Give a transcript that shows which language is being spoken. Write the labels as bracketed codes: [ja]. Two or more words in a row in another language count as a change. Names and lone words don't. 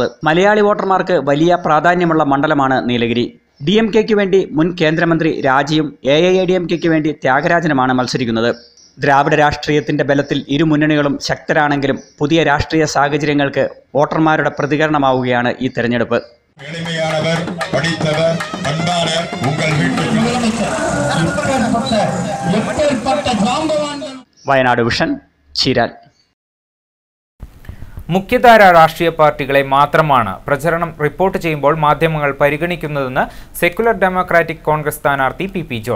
[ml] മലയാളി വോട്ടർമാർക്ക് വലിയ പ്രാധാന്യമുള്ള മണ്ഡലമാണ് നീലഗിരി. DMKയ്ക്ക് വേണ്ടി മുൻ കേന്ദ്രമന്ത്രി രാജിയും AIADMKയ്ക്ക് വേണ്ടി ത്യാഗരാജനുമാണ് മത്സരിക്കുന്നത്. ദ്രാവിഡ രാഷ്ട്രീയത്തിന്റെ ബലത്തിൽ ഇരു മുന്നണികളും ശക്തരാണെങ്കിലും പുതിയ രാഷ്ട്രീയ സാഹചര്യങ്ങൾക്ക് വോട്ടർമാരുടെ പ്രതികരണമാവുകയാണ് ഈ തെരഞ്ഞെടുപ്പ്. [ta] எளிமையானவர், படித்தவர், அன்பாளர், உங்கள் வீட்டுக்கு [ml] വയനാട് വിഷൻ ചീരാൽ. മുഖ്യധാര രാഷ്ട്രീയ പാർട്ടികളെ മാത്രമാണ് പ്രചരണം റിപ്പോർട്ട് ചെയ്യുമ്പോൾ മാധ്യമങ്ങൾ പരിഗണിക്കുന്നതെന്ന് സെക്യുലർ ഡെമോക്രാറ്റിക് കോൺഗ്രസ് സ്ഥാനാർത്ഥി പി ജോൺ.